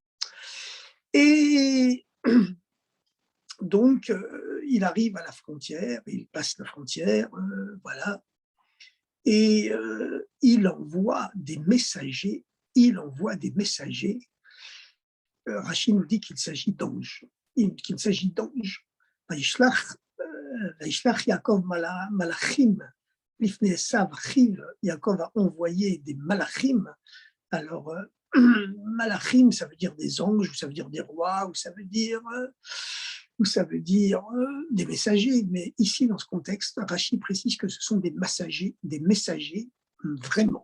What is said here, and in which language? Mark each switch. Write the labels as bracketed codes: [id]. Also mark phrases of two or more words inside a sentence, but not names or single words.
[fr] Et donc, il arrive à la frontière, il passe la frontière, voilà, et il envoie des messagers. Rachid nous dit qu'il s'agit d'anges. Qu'il s'agit d'anges. [he] וישלח יעקב מלאכים לפני עשו אחיו. [fr] Yaakov a envoyé des malachim. Alors, malachim, ça veut dire des anges, ou ça veut dire des rois, ou ça veut dire des messagers. Mais ici, dans ce contexte, Rachid précise que ce sont des messagers vraiment.